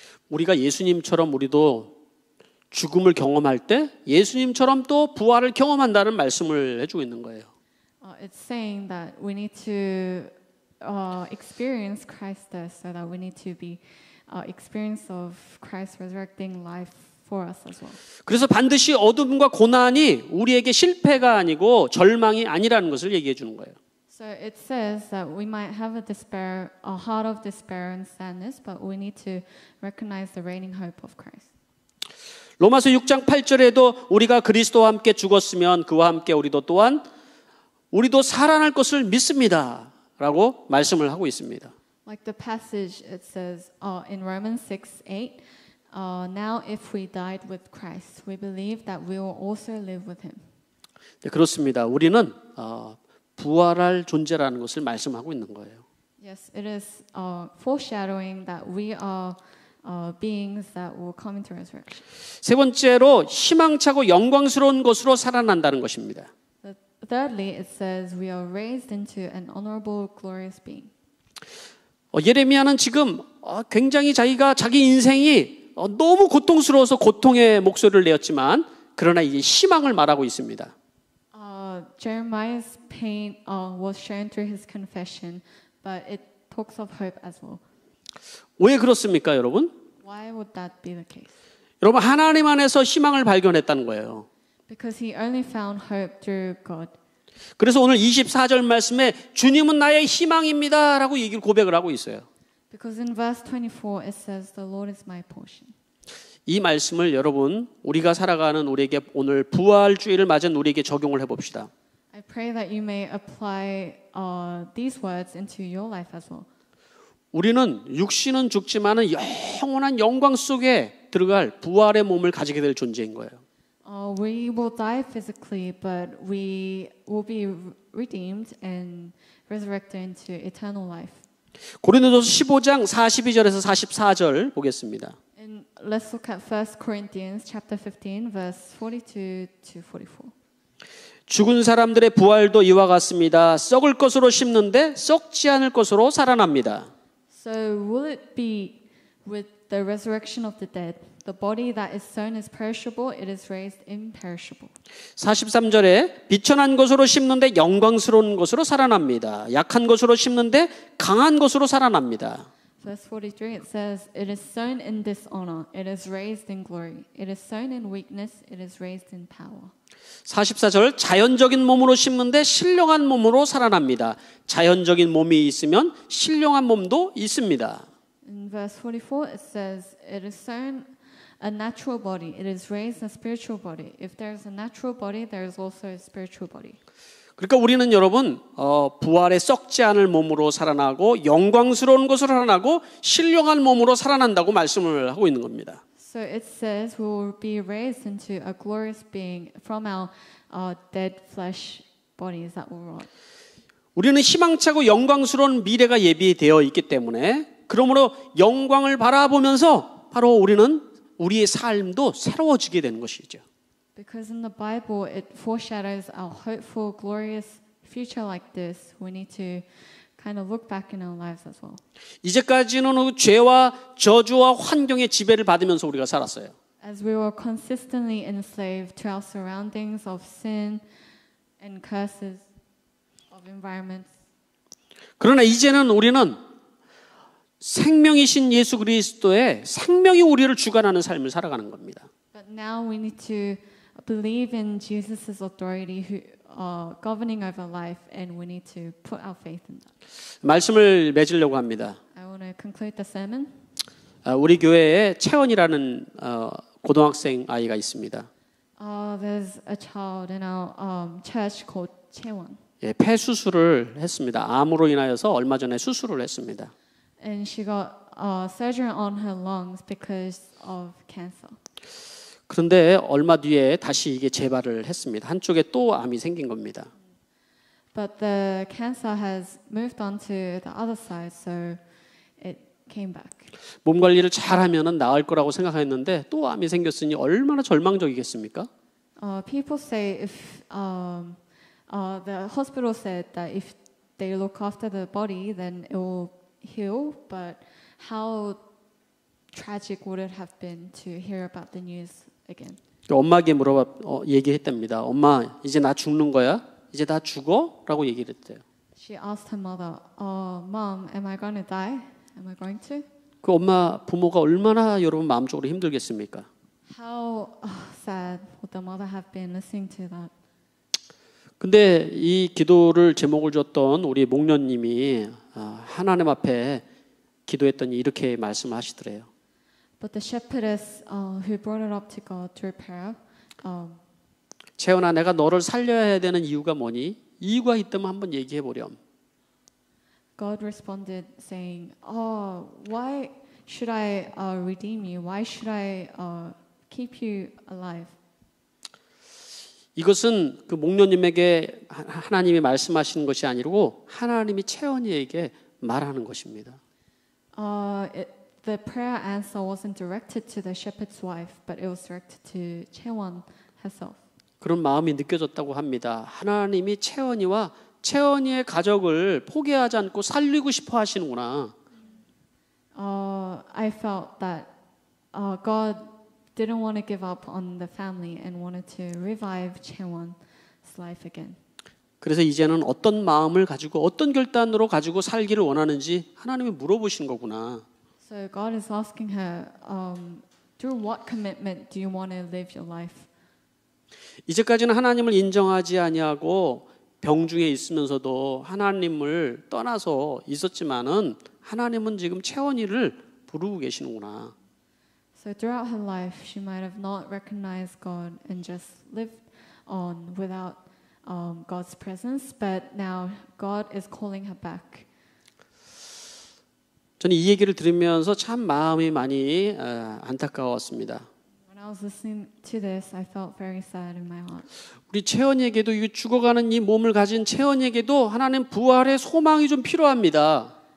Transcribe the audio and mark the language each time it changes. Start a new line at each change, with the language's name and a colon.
Korean: 우리가 예수님처럼 우리도 죽음을 경험할 때 예수님처럼 또 부활을 경험한다는 말씀을 해주고 있는 거예요.
English: It's saying that we need to experience Christ's death, so that we need to be experience of Christ resurrecting life for us as well.
Korean: 그래서 반드시 어둠과 고난이 우리에게 실패가 아니고 절망이 아니라는 것을 얘기해 주는 거예요.
English: So it says that we might have a heart of despair and sadness, but we need to recognize the reigning hope of Christ.
Korean: 로마서 6장 8절에도 우리가 그리스도와 함께 죽었으면 그와 함께 우리도 살아날 것을 믿습니다. 라고 말씀을 하고 있습니다.
English: Like the passage it says in Romans 6:8, now if we died with Christ, we believe that we will also live with him.
Korean: 네, 그렇습니다. 우리는 부활할 존재라는 것을 말씀하고 있는 거예요.
English: Yes, it is foreshadowing that we are beings that will come into resurrection.
Korean: 세 번째로 희망차고 영광스러운 것으로 살아난다는 것입니다.
English: Thirdly, it says we are raised into an honorable, glorious being.
Korean: 예레미야는 지금 굉장히 자기 인생이 너무 고통스러워서 고통의 목소리를 내었지만 그러나 이제 희망을 말하고 있습니다.
English: Jeremiah's pain was shown through his confession, but it talks of hope as well.
Korean: 왜 그렇습니까, 여러분?
English: Why would that be the case?
Korean: 여러분, 하나님 안에서 희망을 발견했다는 거예요.
English: Because he only found hope through God.
Korean: 그래서 오늘 24절 말씀에 주님은 나의 희망입니다 라고 얘기를 고백을 하고 있어요.
English: Because in verse 24 it says the Lord is my portion.
Korean: 이 말씀을 여러분 우리가 살아가는 우리에게 오늘 부활주의를 맞은 우리에게 적용을 해봅시다.
English: I pray that you may apply these words into your life as well.
Korean: 우리는 육신은 죽지만은 영원한 영광 속에 들어갈 부활의 몸을 가지게 될 존재인 거예요.
English: We will die physically, but we will be redeemed and resurrected into eternal life.
Korean: 고린도전서 15장 42절에서 44절 보겠습니다.
English: And let's look at 1 Corinthians chapter 15 verse 42 to 44.
Korean: 죽은 사람들의 부활도 이와 같습니다. 썩을 것으로 심는데 썩지 않을 것으로 살아납니다.
English: So will it be with the resurrection of the dead? The body that is sown is perishable, it is raised imperishable.
Korean: 43절에 비천한 것으로 심는데 영광스러운 것으로 살아납니다. 약한 것으로 심는데 강한 것으로 살아납니다.
English: Verse 43 it says, it is sown in dishonor, it is raised in glory. It is sown in weakness, it is raised in power.
Korean: 44절 자연적인 몸으로 심는데 신령한 몸으로 살아납니다. 자연적인 몸이 있으면 신령한 몸도 있습니다.
English: In verse 44 it says, it is sown a natural body, it is raised a spiritual body. If there is a natural body, there is also a spiritual body.
Korean: 그러니까 우리는 여러분 부활에 썩지 않을 몸으로 살아나고 영광스러운 것으로 살아나고 신령한 몸으로 살아난다고 말씀을 하고 있는 겁니다.
English: So it says we will be raised into a glorious being from our dead flesh bodies that will rot.
Korean: 우리는 희망차고 영광스러운 미래가 예비되어 있기 때문에 그러므로 영광을 바라보면서 바로 우리는 우리의 삶도 새로워지게 되는 것이죠.
English: Because in the Bible it foreshadows our hopeful, glorious future like this. We need to kind of look back in our lives as well.
Korean: 이제까지는 죄와 저주와 환경의 지배를 받으면서 우리가 살았어요.
English: As we were consistently enslaved to our surroundings of sin and curses of environments.
Korean: 그러나 이제는 우리는 생명이신 예수 그리스도의 생명이 우리를 주관하는 삶을 살아가는 겁니다.
English: But now we need to believe in Jesus' authority who governing over life, and we need to put our faith in that.
Korean: 말씀을 맺으려고 합니다.
English: I want to conclude the sermon.
Korean: 우리 교회에 채원이라는 고등학생 아이가 있습니다.
English: There's a child in our church called Chaewon.
Korean: 예, 폐 수술을 했습니다. 암으로 인하여서 얼마 전에 수술을 했습니다.
English: And she got surgery on her lungs because of cancer.
Korean: 그런데 얼마 뒤에 다시 이게 재발을 했습니다. 한쪽에 또 암이 생긴 겁니다.
English: But the cancer has moved on to the other side, so it came back.
Korean: 몸 관리를 잘하면은 나을 거라고 생각했는데 또 암이 생겼으니 얼마나 절망적이겠습니까?
English: People say if the hospital said that if they look after the body, then it will heal. But how tragic would it have been to hear about the news again.
Korean: 엄마에게 얘기했답니다. 엄마, 이제 나 죽는 거야? 이제 나 죽어? 라고 얘기를 했대요.
English: She asked her mother, Mom, am I going to die? Am I going to?
Korean: 그 엄마 부모가 얼마나 여러분 마음적으로 힘들겠습니까?
English: How sad would the mother have been listening to that?
Korean: 근데 이 기도를 제목을 줬던 우리 목련님이 하나님 앞에 기도했더니 이렇게 말씀하시더래요.
English: But the shepherdess who brought it up to God through prayer,
Korean: 채원아, 내가 너를 살려야 되는 이유가 뭐니? 이유가 있다면 한번 얘기해 보렴.
English: God responded saying, why should I redeem you? Why should I keep you alive?
Korean: 이것은 그 목련님에게 하나님이 말씀하시는 것이 아니고 하나님이 채원이에게 말하는 것입니다.
English: The prayer answer wasn't directed to the shepherd's wife, but it was directed to Chaewon herself.
Korean: 그런 마음이 느껴졌다고 합니다. 하나님이 채원이와 채원이의 가족을 포기하지 않고 살리고 싶어 하시는구나.
English: I felt that God didn't want to give up on the family and wanted to revive Chaewon's life again.
Korean: 그래서 이제는 어떤 마음을 가지고 어떤 결단으로 가지고 살기를 원하는지 하나님이 물어보신 거구나.
English: So God is asking her, through what commitment do you want to live your life?
Korean: 이제까지는 하나님을 인정하지 아니하고 병중에 있으면서도 하나님을 떠나서 있었지만은 하나님은 지금 채원이를 부르고 계시는구나.
English: So throughout her life, she might have not recognized God and just lived on without God's presence, but now God is calling her back.
Korean: 저는 이 얘기를 들으면서 참 마음이 많이 안타까웠습니다.
English: When I was listening to this, I felt very sad in my heart.
Korean: 우리 채원이에게도 이 죽어가는 이 몸을 가진 채원이에게도 하나님 부활의 소망이 좀 필요합니다.